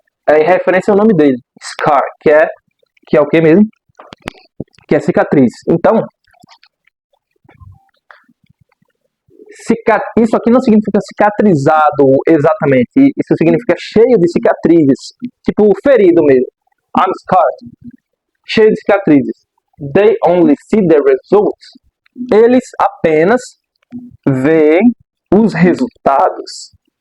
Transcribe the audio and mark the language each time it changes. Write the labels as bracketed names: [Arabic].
[Portuguese] É em referência ao nome dele, Scar, que é o que mesmo? Que é cicatriz. Então, isso aqui não significa cicatrizado exatamente. Isso significa cheio de cicatrizes. Tipo, ferido mesmo. [English] I'm scarred. [Portuguese] Cheio de cicatrizes. [English] They only see the results. [Portuguese] Eles apenas veem os resultados.